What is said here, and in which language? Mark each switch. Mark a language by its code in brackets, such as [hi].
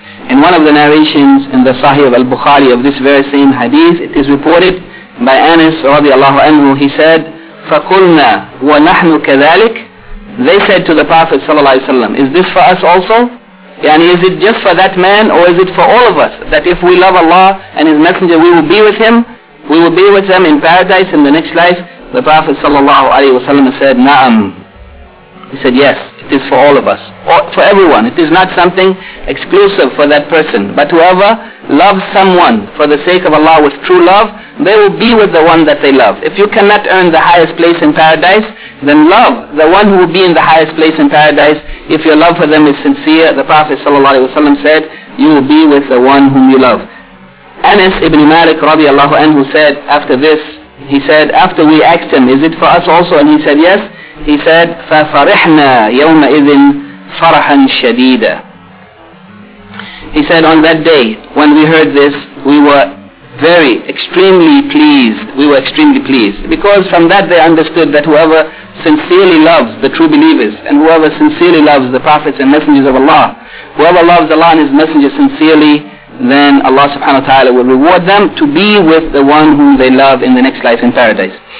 [en] In one of the narrations in the Sahih of Al-Bukhari of this very same hadith, it is reported by Anas radiallahu anhu, he said, [ar] فقلنا ونحن كذلك. [en] They said to the Prophet صلى الله عليه وسلم, is this for us also? يعني is it just for that man or is it for all of us? That if we love Allah and His Messenger, we will be with Him, we will be with them in paradise in the next life. The Prophet صلى الله عليه وسلم said, نعم. He said, yes, it is for all of us, for everyone. It is not something exclusive for that person. But whoever loves someone for the sake of Allah with true love, they will be with the one that they love. If you cannot earn the highest place in paradise, then love the one who will be in the highest place in paradise. If your love for them is sincere, the Prophet ﷺ said, you will be with the one whom you love. Anas ibn Malik radiallahu anhu said after this, he said, after we asked him, is it for us also? And he said, yes. He said, [ar] فَفَرِحْنَا يَوْمَئِذٍ فَرَحًا شَدِيدًا. [en] He said, on that day, when we heard this, we were very, extremely pleased. We were extremely pleased. Because from that they understood that whoever sincerely loves the true believers, and whoever sincerely loves the prophets and messengers of Allah, whoever loves Allah and His messenger sincerely, then Allah subhanahu wa ta'ala will reward them to be with the one whom they love in the next life in paradise.